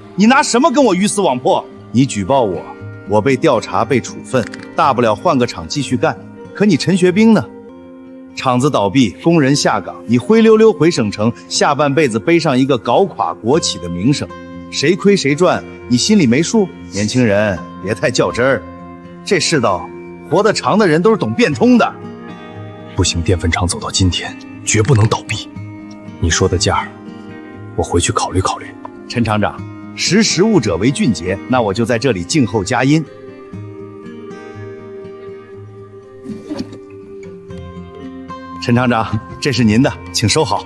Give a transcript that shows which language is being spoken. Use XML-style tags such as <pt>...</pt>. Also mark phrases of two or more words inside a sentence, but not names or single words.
<zh>你拿什麼跟我魚死網破？你舉報我，我被調查被處分，大不了換個廠繼續幹。可你陳學兵呢？廠子倒閉，工人下崗，你灰溜溜回省城，下半輩子背上一個搞垮國企的名聲。誰虧誰賺，你心裡沒數？年輕人別太較真兒，這世道活得長的人都是懂變通的。不行，澱粉厂走到今天，绝不能倒闭。你说的价，我回去考虑考虑。陈厂长，识时务者为俊杰，那我就在这里静候佳音。陈厂长，这是您的，请收好。</zh>